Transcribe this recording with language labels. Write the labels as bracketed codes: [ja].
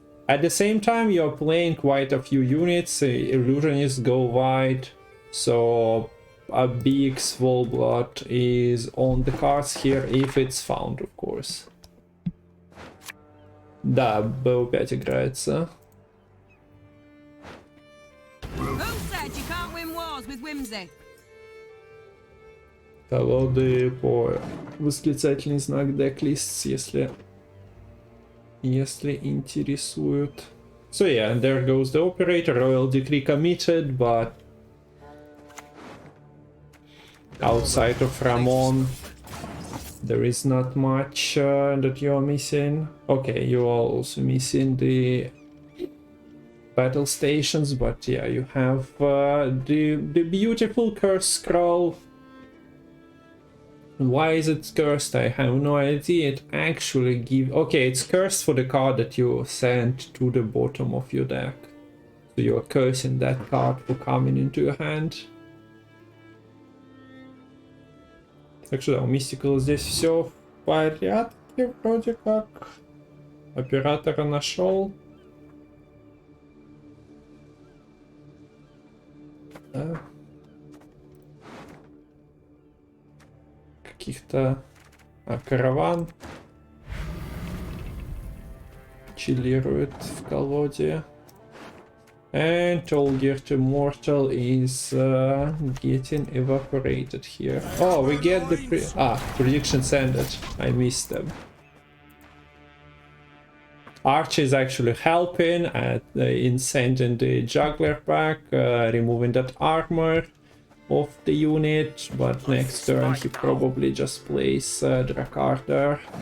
[en] At the same time, you're playing quite a few units, Illusionists go wide, so a big Swole Blood is on the cards here, if it's found, of course. [ru] Да, B5 играется. [en] Who said you can't win wars with whimsy? [ru] Колоды по восклицательный знак Decklists, если интересуют. [en] So yeah, and there goes the operator. Royal Decree committed, but outside of Ramon, there is not much that you are missing. Okay, you are also missing the battle stations, but yeah, you have the beautiful curse scroll. Why is it cursed? I have no idea. It actually gives... Okay, it's cursed for the card that you sent to the bottom of your deck. So you're cursing that card for coming into your hand. [ru] Так что да, у Mistikal здесь все в порядке, вроде как. Оператора нашел. Да. Каких-то... караван чиллирует в колоде. [en] And Tolgert Immortal is getting evaporated here. Oh, we get the predictions ended. I missed them. Archi is actually helping in sending the juggler back, removing that armor of the unit, but next turn he probably just plays Drakkar there.